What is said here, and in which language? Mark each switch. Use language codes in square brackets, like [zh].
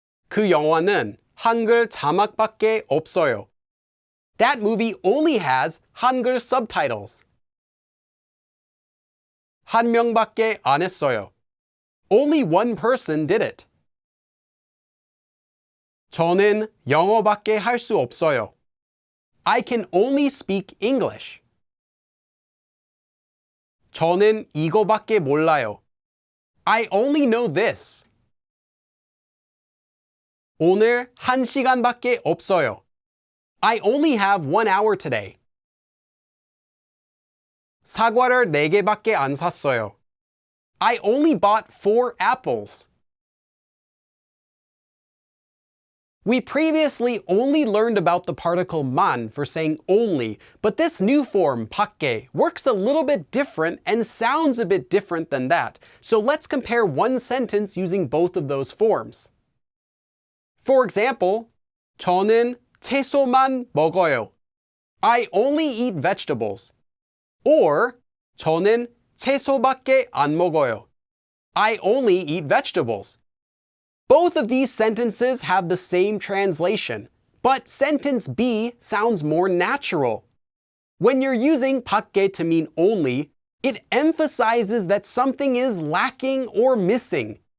[ko] 그 영화는 한글 자막밖에 없어요. [en] That movie only has 한글 subtitles. [ko] 한 명밖에 안 했어요. [en] Only one person did it. [ko] 저는 영어밖에 할 수 없어요. [en] I can only speak English. [ko] 저는 이거밖에 몰라요. [en] I only know this. [ko] 오늘 1시간밖에 없어요. [en] I only have 1 hour today. [ko] 사과를 4개밖에 안 샀어요. [en] I only bought 4 apples. We previously only learned about the particle 만 for saying only, but this new form, 밖에, works a little bit different and sounds a bit different than that. So let's compare one sentence using both of those forms. For example, [ko] 저는 채소만 먹어요. [en] I only eat vegetables. Or [ko] 저는 채소밖에 안 먹어요. [en] I only eat vegetables. Both of these sentences have the same translation, but sentence B sounds more natural. When you're using 밖에 to mean only, it emphasizes that something is lacking or missing.